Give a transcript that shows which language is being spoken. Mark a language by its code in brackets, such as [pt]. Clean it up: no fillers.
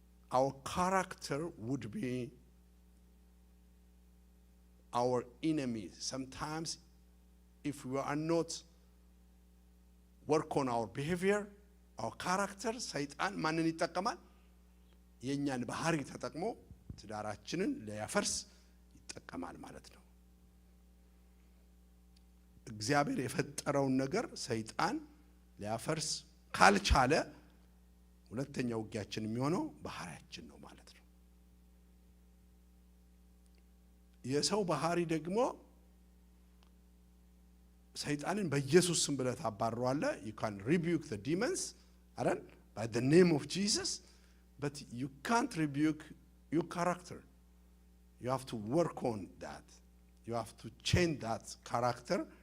[en] Our character would be our enemy. Sometimes if we are not work on our behavior, our character, [am] ሰይጣን ማንን ይጠቀማል? የኛን ባህሪ ተጠቅሞ ትዳራችንን ሊያፈርስ ይጠቀማል ማለት ነው። እግዚአብሔር የፈጠረውን ነገር ሰይጣን ሊያፈርስ ካልቻለ ሁለተኛው ውጊያችን የሚሆነው ባህሪያችን ነው ማለት ነው። የሰው ባህሪ ደግሞ ሰይጣንን በኢየሱስ ስም ብለህ ታባርረዋለህ። [en] you can rebuke the demons by the name of Jesus, but you can't rebuke your character. You have to work on that. You have to change that character.